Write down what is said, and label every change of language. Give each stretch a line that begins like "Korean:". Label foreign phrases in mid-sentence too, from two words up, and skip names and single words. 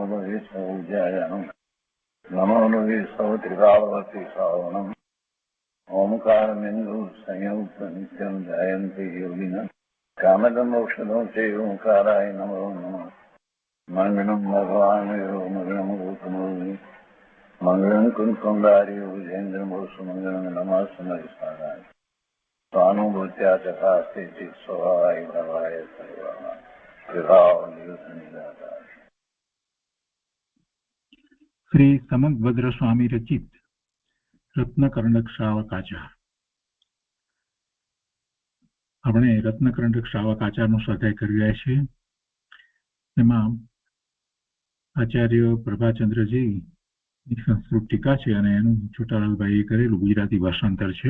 Sanskrit: लोये सौज्यायानं नमो लोये सौत्रिकावती सावणम् ओंकारमिन्दु संयुक्त नित्यं ध्यायन्ति योगिनः कामदमोक्षदं चैव ओंकाराय नमो नमः मङ्गलं भगवान् यो मङ्गलं गौतमोऽग्नि मङ्गलं कुञ्कुण्डार्यो विजेन्द्रमोसुमङ्गलं नमः समयसाराय स्वानुभूत्या चकास्ते स्वभावाय भवाय सर्वाः विभाव निदाता।
Gujarati: શ્રી સમંતભદ્ર સ્વામી રચિત રત્નકર્ણક શ્રાવકાચાર. આપણે રત્નકર્ણક શ્રાવકાચારનો સ્વાધ્યાય કરી રહ્યા છીએ. એમાં આચાર્ય પ્રભાચંદ્રજી ની સંસ્કૃત ટીકા છે અને એનું છોટાલાલભાઈએ કરેલું ગુજરાતી ભાષાંતર છે.